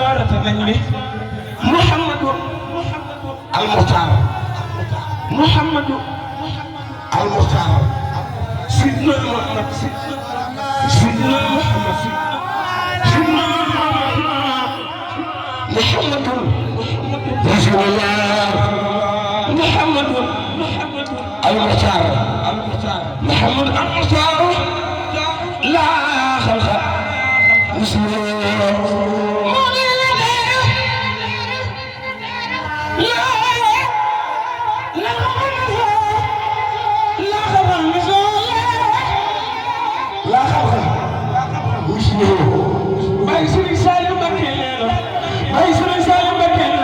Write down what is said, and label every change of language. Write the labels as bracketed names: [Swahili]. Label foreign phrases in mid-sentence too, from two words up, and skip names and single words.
[Arabic] محمد المختار محمد المختار سيدنا محمد سيدنا محمد سيدنا محمد رسول الله محمد المختار محمد المختار لا خلق مسلم [Wolof] Baye Serigne Saliou Mbacké nee na Baye Serigne Saliou Mbacké nee